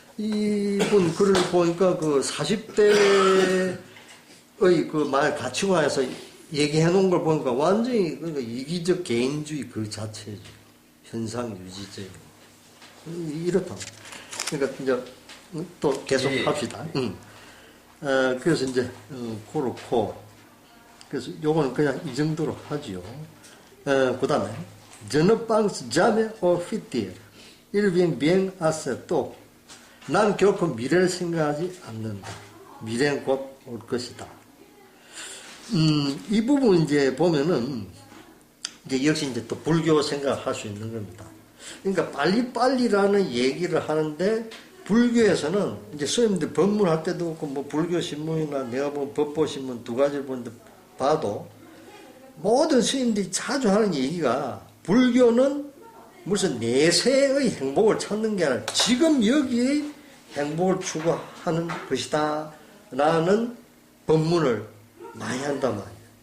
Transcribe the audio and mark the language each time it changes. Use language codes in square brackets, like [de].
[ko] 이분 글을 보니까 그 40대의 그 말 가치관에서 얘기해 놓은 걸 보니까 완전히 그러니까 이기적 개인주의 그 자체죠. 현상 유지적. 이렇다. 그러니까 이제 또 계속 합시다. 그래서 이제 그렇고 그래서 요거는 그냥 이 정도로 하지요. 그 다음에 [fr] Je ne pense jamais au futur. Il vient bien assez tôt. [ko] 난 결코 미래를 생각하지 않는다. 미래는 곧 올 것이다. 이 부분 이제 보면은 이제 역시 이제 또 불교 생각할 수 있는 겁니다. 그러니까 빨리빨리라는 얘기를 하는데 불교에서는 이제 스님들 법문할 때도 그렇고 뭐 불교 신문이나 내가 본 법보 신문 두 가지를 보는데 봐도 모든 스님들이 자주 하는 얘기가 불교는 무슨 내세의 행복을 찾는 게 아니라 지금 여기의 행복을 추구하는 것이다 라는 법문을 많이 한단 말이에요.